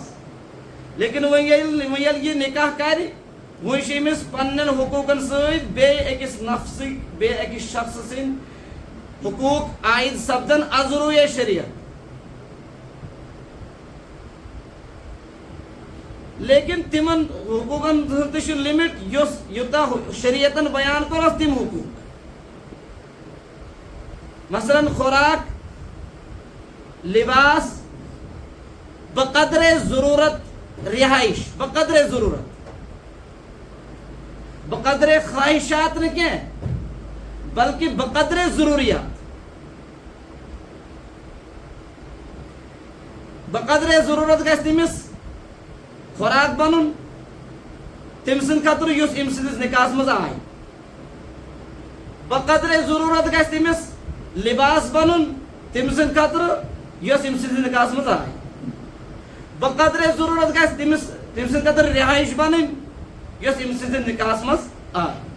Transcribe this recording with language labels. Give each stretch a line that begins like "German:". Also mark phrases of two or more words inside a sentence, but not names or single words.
Kashmiri: لیکن وۄنۍ ییٚلہِ یہِ نکاح کرِ وۄنۍ چھِ أمِس پننٮ۪ن حقوٗقن سۭتۍ بیٚیہِ أکِس نفسٕکۍ بیٚیہِ أکِس شخصہٕ سٕنٛدۍ حقوٗق عائد سپدن ازروٗیے شریعت. لیکن تمن حقوقن ہُنٛد تہِ چھُ لِمٹ یوٗتاہ شریعتن بیان کوٚرُکھ تِم حقوٗق. مثلاً خوراک لباس بقدر ضرورت رہائش بقدر ضرورت بقدر خواہشات نہ کینٛہہ بلکہ بقدر ضروریات. بقدر ضرورت گژھِ تٔمِس خوراک بنُن تٔمۍ سٕنٛدِ خٲطرٕ یُس أمۍ سٕنٛدِس نکاحس منٛز آے. بقدر ضرورت گژھِ تٔمِس لباس بنُن تٔمۍ سٕنٛدِ خٲطرٕ یۄس أمۍ سٕنٛدِس نِکاحس منٛز آیہِ بقدر ضرورت گژھِ تٔمِس تٔمۍ سٕنٛدِ خٲطرٕ رِہٲیِش بنٕنۍ یۄس أمۍ سٕنٛدِس نِکاحس منٛز آیہِ